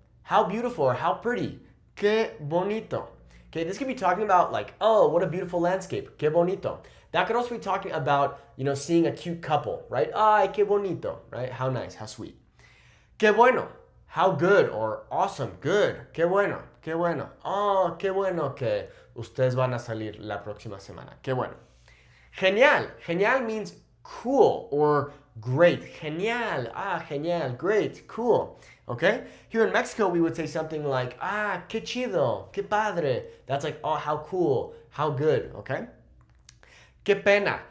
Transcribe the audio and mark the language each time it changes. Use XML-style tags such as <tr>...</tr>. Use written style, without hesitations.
<en>How beautiful or how pretty. Qué bonito. Okay, this could be talking about like, oh, what a beautiful landscape. Qué bonito. That could also be talking about, seeing a cute couple, right? Ay, qué bonito, right? How nice, how sweet. Qué bueno. How good or awesome, good.</en> <es>Qué bueno, qué bueno. Oh, qué bueno que ustedes van a salir la próxima semana. Qué bueno. Genial.</es> <en>Genial means cool or great. Genial. Ah, genial. Great. Cool. Okay? Here in Mexico, we would say something like, ah, qué chido. Qué padre. That's like, oh, how cool. How good. Okay? Qué pena.</en>